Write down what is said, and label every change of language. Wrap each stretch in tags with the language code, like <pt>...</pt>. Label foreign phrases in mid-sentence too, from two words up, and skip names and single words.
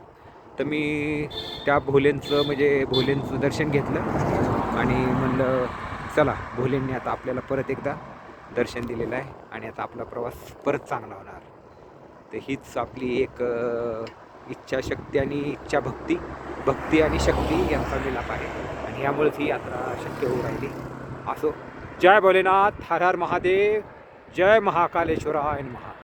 <mr>तर मी त्या भोलेंचं दर्शन घेतलं आणि म्हणलं चला भोलेंनी आता आपल्याला परत एकदा दर्शन दिलेलं आहे आणि आता आपला प्रवास परत चांगला होणार. तर हीच आपली एक इच्छाशक्ती आणि भक्ती आणि शक्ती यांचा मिलाप आहे आणि यामुळेच ही यात्रा शक्य होऊ राहिली. असो. जय भोलेनाथ. हर हर महादेव. जय महाकालेश्वराय नमः.</mr>